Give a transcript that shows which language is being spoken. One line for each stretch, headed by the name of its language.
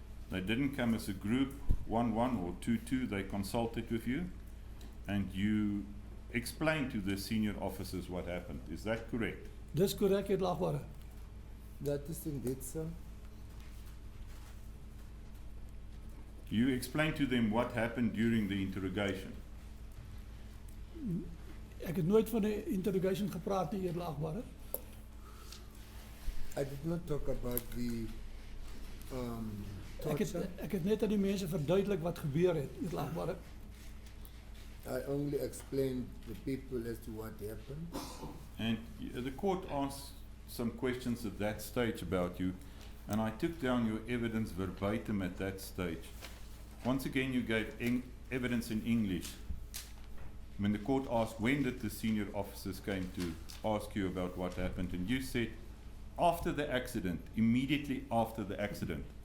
English: They didn't come as a group, 1-1 or 2-2, they consulted with you and you explained to the senior officers what happened. Is that correct?
Afrikaans: Dis korrek, eerlagbare.
English: That is indeed so. You explained to them what happened during the interrogation.
Afrikaans: Ek het nooit van 'n interrogation gepraat nie, eerlagbare.
English: I did not talk about the torture.
Afrikaans: Ek het net aan die mense verduidelik wat gebeur het, eerlagbare.
English: I only explained the people as to what happened. And the court asked some questions at that stage about you, and I took down your evidence verbatim at that stage. Once again, you gave evidence in English. When the court asked, when did the senior officers came to ask you about what happened, and you said, after the accident, immediately after the accident.